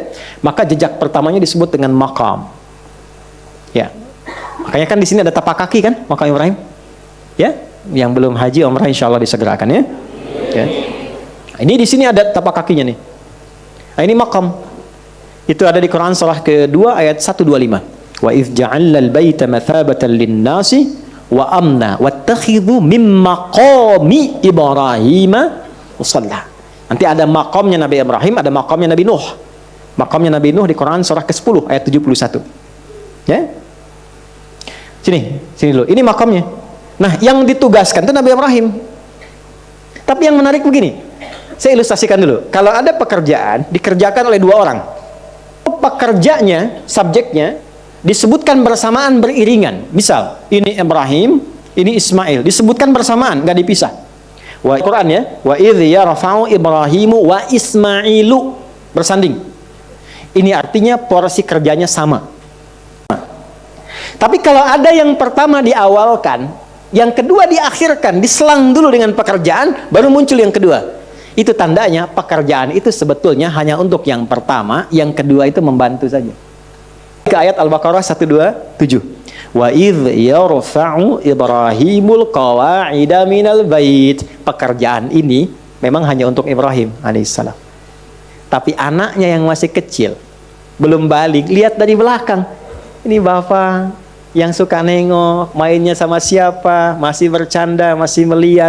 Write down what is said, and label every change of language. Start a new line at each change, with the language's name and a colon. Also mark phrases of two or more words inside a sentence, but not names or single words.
Indonesian: Maka jejak pertamanya disebut dengan maqam. Ya. Makanya kan di sini ada tapak kaki kan, maqam Ibrahim. Ya, yang belum haji umrah insyaallah disegerakan ya. Ya. Ini di sini ada tapak kakinya nih. Nah, ini maqam. Itu ada di Quran surah kedua ayat 125.
Arabic: وإذ جعلنا البيت مثابة للناس وأمنا واتخذوا من مقام إبراهيم مصلى.
Indonesian: Nanti ada maqamnya Nabi Ibrahim, ada maqamnya Nabi Nuh. Maqamnya Nabi Nuh di Quran surah ke-10 ayat 71. Ya. Sini dulu. Ini maqamnya. Nah, yang ditugaskan itu Nabi Ibrahim. Tapi yang menarik begini. Saya ilustrasikan dulu. Kalau ada pekerjaan dikerjakan oleh dua orang. Pekerjanya, subjeknya disebutkan bersamaan beriringan. Misal, ini Ibrahim, ini Ismail, disebutkan bersamaan, nggak dipisah.
Arabic: وقرآن ya, وإذ يرفع إبراهيم وإسماعيل,
Indonesian: bersanding. Ini artinya porsi kerjanya sama. Tapi kalau ada yang pertama diawalkan, yang kedua diakhirkan, diselang dulu dengan pekerjaan, baru muncul yang kedua. Itu tandanya pekerjaan itu sebetulnya hanya untuk yang pertama, yang kedua itu membantu saja. Ke ayat Al-Baqarah 127.
Arabic: وإذ يرفع إبراهيم القواعد من البيت.
Indonesian: Pekerjaan ini memang hanya untuk Ibrahim alaihissalam. Tapi anaknya yang masih kecil, belum balik, lihat dari belakang. Ini bapak yang suka nengok, mainnya sama siapa, masih bercanda, masih melihat.